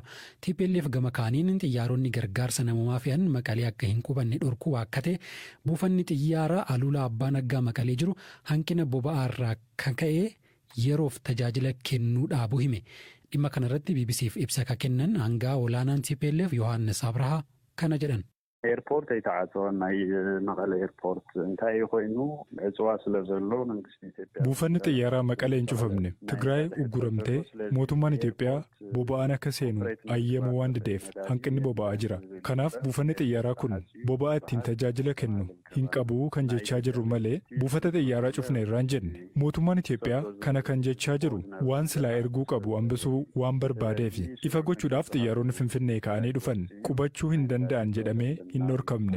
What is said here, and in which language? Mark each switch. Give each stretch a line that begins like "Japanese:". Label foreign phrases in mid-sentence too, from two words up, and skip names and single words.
Oromo: TPLF gama kaaniin xiyyaaronni gargaarsa namoomaa fe'an Maqalee akka hin qubanne dhorkuu akkate buufanni xiyyaaraa Aluulaa Abbaa Naggaa Maqalee jiru hanqina boba'aa irraa kan ka'e yeroof tajaajila kennuu dhaabuu hime. Dhimma kanarratti BBCf ibsa ka kennan hangaa olaanaan TPLF Yohaannis Abrahaa kana jedhan.
Tigrinya: ኤርፖርት አይተዓጽወን ናይ መቀለ ኤርፖርት እንታይ ኮይኑ እጽዋ ስለዘሎ መንግስት ኢትዮጵያ
Oromo: buufanni xiyyaaraa Maqalee hin cufamne Tigraay ugguramtee mootummaan Itoophiyaa boba'aan akka seenu ayyamu waan dideef hanqinni boba'aa jira. Kanaaf buufanni xiyyaaraa kun boba'aa ittiin tajaajila kennu hin qabu kan jechaa jirru malee buufata xiyyaaraa cufne irraan jenne. Mootummaan Itoophiyaa kana kan jechaa jiru waan silaa erguu qabu hambisuu waan barbaadeef ifa gochuudhaaf xiyyaaronni Finfinnee ka'anii dhufan qubachuu hin danda'an jedhamee hin dhorkamne.